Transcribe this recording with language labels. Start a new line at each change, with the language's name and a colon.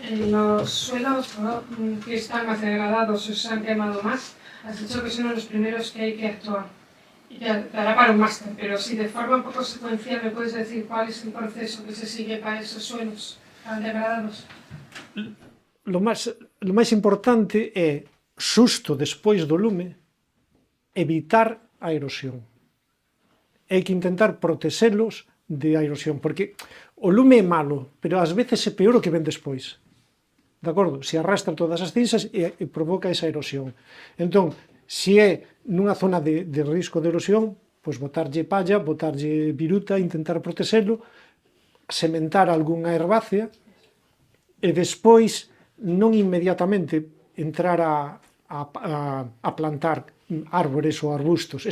Spanish: En los suelos que están más degradados o se han quemado más, has dicho que son los primeros que hay que actuar. Ya dará para un máster, pero si de forma un poco secuencial me puedes decir cuál es el proceso que se sigue para esos suelos tan degradados.
Galician: Lo máis importante é, xusto despois do lume, evitar a erosión. Hai que intentar protexelos de a erosión, porque o lume é malo, pero ás veces é peor o que ven despois. De acordo? Se arrastra todas as cinzas e provoca esa erosión. Entón, se é nunha zona de risco de erosión, pois botarlle palla, botarlle viruta, intentar protexelo, sementar algunha herbácea e despois non inmediatamente entrar a plantar árbores ou arbustos.